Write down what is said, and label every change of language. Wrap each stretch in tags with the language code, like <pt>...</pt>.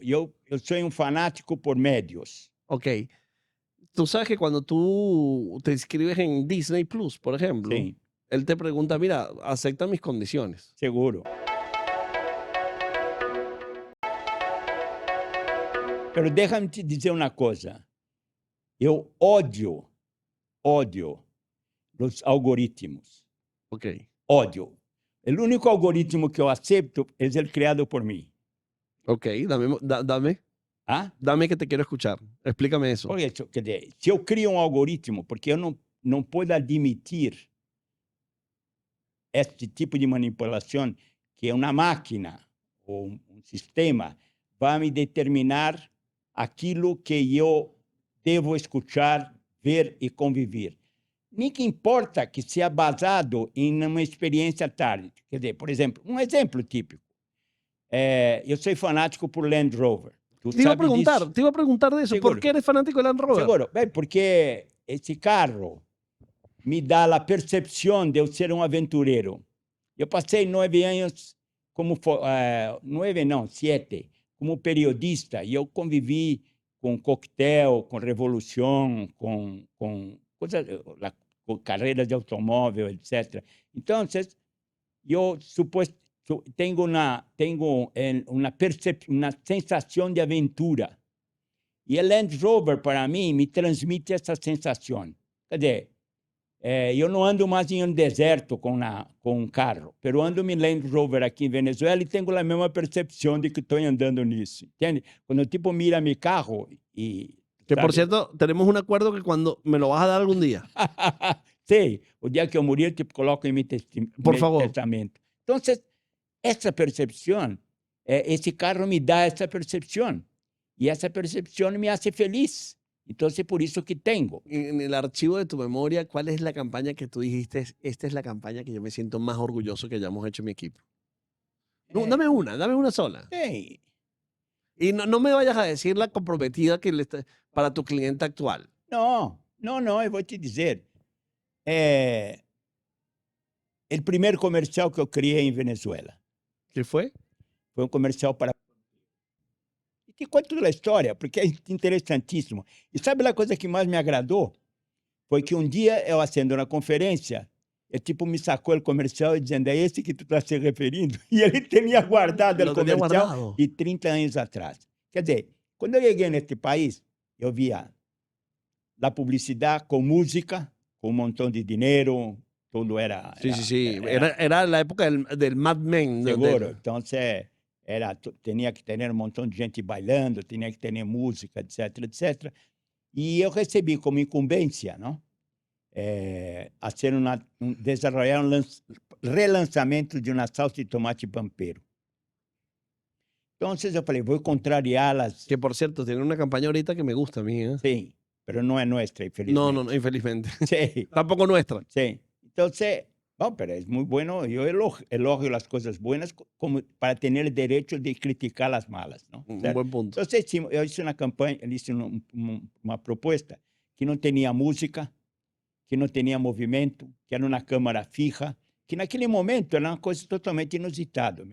<pt>Eu sou fanático por médios. Ok.</pt> <es>Tú sabes que cuando tú te inscribes en Disney Plus, por ejemplo, sí, él te pregunta, mira, ¿acepta mis condiciones? Seguro. Pero déjame te</es> <pt>dizer uma coisa. Eu odio os algoritmos. Ok. Odio. O único algoritmo que eu aceito é o criado por mim.</pt> <es>Ok, dame. ¿Ah? Dame que te quiero escuchar. Explícame eso.</es> <pt>Por isso, quer dizer, se eu crio algoritmo, porque eu não posso admitir este tipo de manipulação, que uma máquina ou um sistema vai me determinar aquilo que eu devo escutar, ver e conviver. Nem que importa que seja baseado em uma experiência tarde. Quer dizer, por exemplo, um exemplo típico. Eu sou fanático por Land Rover. Tu</pt> <es>Te iba a</es> <pt>sabe disso?</pt> <es>preguntar, te iba a preguntar de eso. ¿Por Seguro. qué eres fanático del Land Rover? Seguro.</es> <pt>Bem, porque esse carro me dá a percepção de eu ser um aventureiro. Eu passei 9 anos como 9 não, 7, como periodista, e eu convivi com coquetel, com revolução, com coisas, com carreiras de automóvel, etc. Então, eu tenho uma sensação de aventura. E o Land Rover, para mim, me transmite essa sensação. Quer dizer, eu não ando mais em um deserto com um carro, mas ando em Land Rover aqui em Venezuela e tenho a mesma percepção de que estou andando nisso, entende? Quando o tipo mira meu carro e...</pt> <es>Que por</es> <pt>¿sabe?</pt> <es>cierto, tenemos un acuerdo que cuando me lo vas a dar algún día.</es> <pt>Sim, o dia que eu morrer, eu te coloco em meu</pt> <es>Por favor.</es> <pt>testamento. Então, essa percepção, esse carro me dá essa percepção. E essa percepção</pt> <es>me hace feliz.</es> <pt>Então, é por isso que tenho.</pt> <es>En el archivo de tu memoria, ¿cuál es la campaña que tú dijiste? Esta es la campaña que yo me siento más orgulloso que hayamos hecho en mi equipo. No, dame una sola.</es> <pt>Sim.</pt> <es>Y no me vayas a decir la comprometida que para tu cliente actual.</es> <pt>Não, eu vou te dizer. O primeiro comercial que eu criei em Venezuela</pt> <es>¿Qué fue?</es> <pt>foi um comercial para... E te conto toda a história, porque é interessantíssimo. E sabe a coisa que mais me agradou? Foi que um dia eu acendo na conferência, ele tipo me sacou o comercial e dizendo, é esse que tu está se referindo? E ele tinha guardado</pt> <es>Lo</es> <pt>o</pt> <es>tenía</es> <pt>comercial</pt> <es>guardado.</es> <pt>de 30 anos atrás. Quer dizer, quando eu cheguei neste país, eu via a publicidade com música, com um montão de dinheiro, tudo era...</pt> <es>Sí. Era la época del Mad Men. Seguro.</es> <pt>Então, tinha que ter um montão de gente bailando, tinha que ter música, etc, etc. E eu recebi como incumbência, não?</pt> <es>Hacer desarrollar</es> <pt>relançamento de uma salsa de tomate pampero. Então, eu falei, vou contrariá-las.</pt> <es>Que por cierto, tiene una campaña ahorita que me gusta a mí. ¿Eh?</es> <pt>Sim, mas não é nossa, infelizmente.</pt> <es>No, infelizmente.</es> <pt>Sim.</pt> <es>Tampoco nuestra.</es> <pt>Sim. Então, bom, pero é muito bueno. Eu elogio as coisas buenas como para ter o direito de criticar as malas, não?</pt> <es>Un buen punto.</es> <pt>Então, eu hice uma campanha, hice uma proposta que não tinha música, que não tinha movimento, que era uma câmera fija, que naquele momento era uma coisa totalmente inusitada.</pt>